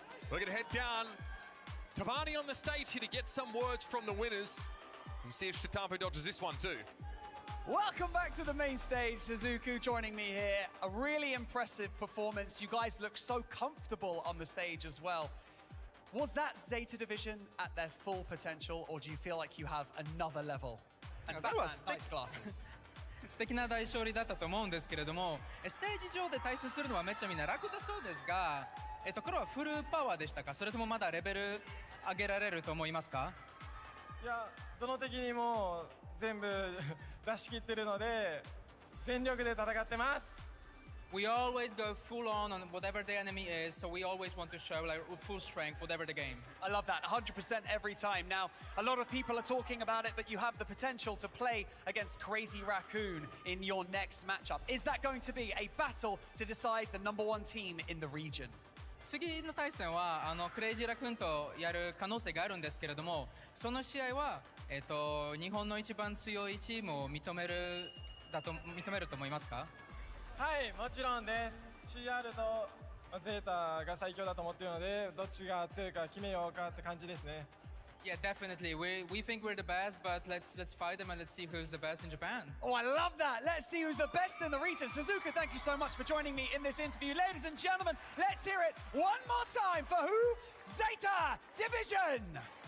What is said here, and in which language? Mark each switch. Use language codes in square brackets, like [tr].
[en] We're going to head down to Barney on the stage here to get some words from the winners and see if Shitampo dodges this one too. Welcome back to the main stage. Suzuku joining me here. A really impressive performance. You guys look so comfortable on the stage as well. Was that Zeta Division at their full potential, or do you feel like you have another level? And Batman, nice glasses. [ja] 素敵な大勝利だったと思うんですけれども、ステージ上で対戦するのはめっちゃみんな楽だそうですが、黒はフルパワーでしたか、それともまだレベル上げられると思いますか？いや、どの敵にも全部出し切ってるので、全力で戦ってます。 [en] We always go full on whatever the enemy is, so we always want to show like full strength, whatever the game. I love that, 100% every time. Now, a lot of people are talking about it, but you have the potential to play against Crazy Raccoon in your next matchup. Is that going to be a battle to decide the #1 team in the region? [ja] 次の対戦はクレイジーラクーンとやる可能性があるんですけれども、その試合は日本の一番強いチームを認めると思いますか？はい、もちろんです。 CR とゼータが最強だと思っているので、どっちが強いか決めようかって感じですね。 [en] Yeah, definitely. We think we're the best, but let's fight them and let's see who's the best in Japan. Oh, I love that. Let's see who's the best in the region. Suzuka, thank you so much for joining me in this interview. Ladies and gentlemen, let's hear it one more time for who? Zeta Division.